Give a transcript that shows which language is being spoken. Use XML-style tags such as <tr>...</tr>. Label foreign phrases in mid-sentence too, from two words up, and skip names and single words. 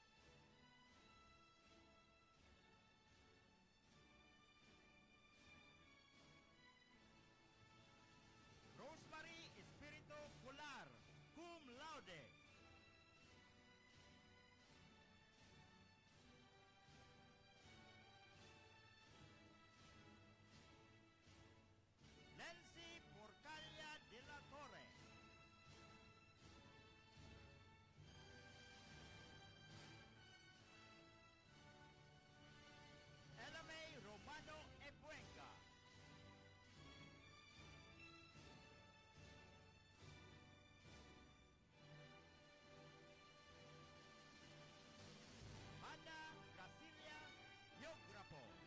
<en>Rosemary Espirito Colar,</en> <la>cum laude.</la> <en>Nancy Porcalia de la Torre. Elame Romano Ebuenca. Ana Gracilia Yograpo.</en>